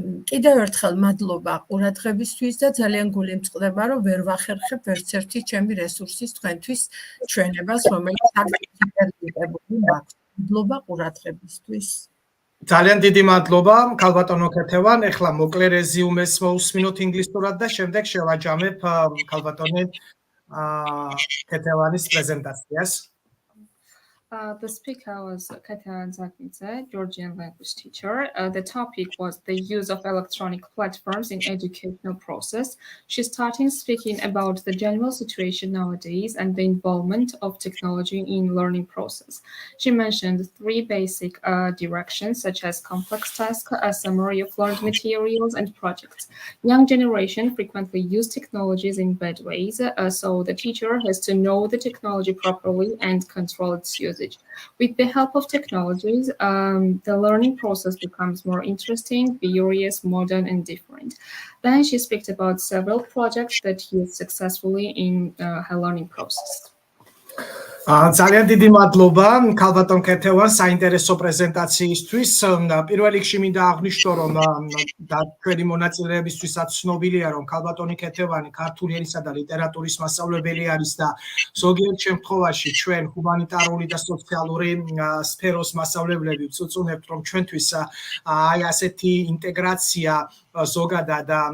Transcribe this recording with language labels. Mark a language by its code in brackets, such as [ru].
[ka] კიდევ ერთხელ მადლობა ყურადღებისთვის და ძალიან გული მწყდება, რომ ვერ ვახერხებ ვერც ერთი ჩემი რესურსის თქვენთვის ჩვენებას, რომელიც აკრედიტებული მაქვს. მადლობა ყურადღებისთვის. ძალიან დიდი მადლობა, ქალბატონო ქეთევან. ეხლა მოკლე რეზიუმეს მოусმინოთ ინგლისურად და შემდეგ შევაჯამებ ქალბატონი ქეთევანის პრეზენტაციას. [en] The speaker was Katerina Zakidze, Georgian language teacher. The topic was the use of electronic platforms in educational process. She started speaking about the general situation nowadays and the involvement of technology in learning process. She mentioned 3 basic directions, such as complex tasks, a summary of learned materials, and projects. Young generation frequently use technologies in bad ways, so the teacher has to know the technology properly and control its use. With the help of technologies, the learning process becomes more interesting, curious, modern, and different. Then she spoke about several projects that used successfully in her learning process. [ka] ძალიან დიდი მადლობა ქალბატონ ქეთევან საინტერესო პრეზენტაციისთვის. პირველ რიგში მინდა აღვნიშნო, რომ და ჩვენი მონაწილეებისთვისაც ცნობილია, რომ ქალბატონი ქეთევანი ქართული ენისა და ლიტერატურის მასწავლებელი არის და ზოგიერთ შემთხვევაში ჩვენ ჰუმანიტარული და სოციალური სფეროს მასწავლებლები ვწუწუნებთ, რომ ჩვენთვის აი ასეთი ინტეგრაცია ზოგადად